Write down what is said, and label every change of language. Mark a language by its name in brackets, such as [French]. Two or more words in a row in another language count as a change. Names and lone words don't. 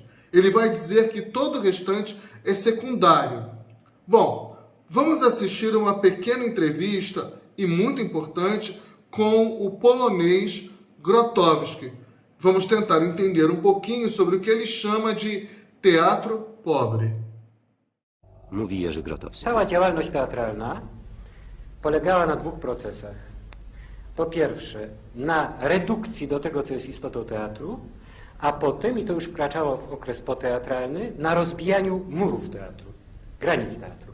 [Portuguese] Ele vai dizer que todo o restante é secundário. Bom, vamos assistir uma pequena entrevista, e muito importante, com o polonês Grotowski. Vamos tentar entender um pouquinho sobre o que ele chama de teatro pobre. [Polish] Mówi Jerzy Grotowski. Cała działalność teatralna polegała na dwóch procesach. Po pierwsze, na redukcji do tego, co jest istotą teatru, a potem, i to już wkraczało w okres poteatralny, na rozbijaniu murów teatru, granic teatru.